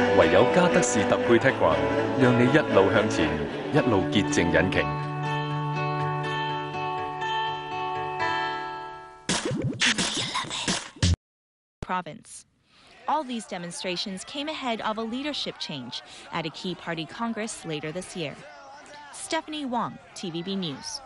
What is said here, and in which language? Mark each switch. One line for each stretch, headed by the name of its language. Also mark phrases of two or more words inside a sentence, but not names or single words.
Chinese: 唯有加德士特配踢掛，讓你一路向前，一路潔淨引擎。
English: Province. All these demonstrations came ahead of a leadership change at a key party congress later this year. Stephanie Wong, TVB News.